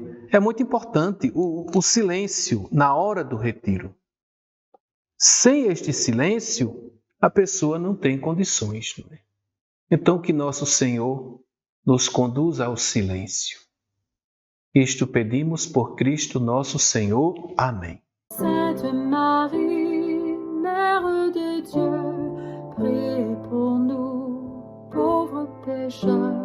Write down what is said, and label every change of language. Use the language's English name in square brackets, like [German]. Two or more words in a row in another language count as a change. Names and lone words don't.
[Portuguese] É muito importante o silêncio na hora do retiro. Sem este silêncio, a pessoa não tem condições. Não é? Então que nosso Senhor nos conduza ao silêncio. Isto pedimos por Cristo nosso Senhor. Amém. [French] Sainte Marie, Mère de Dieu, priez pour nous, pauvres pécheurs,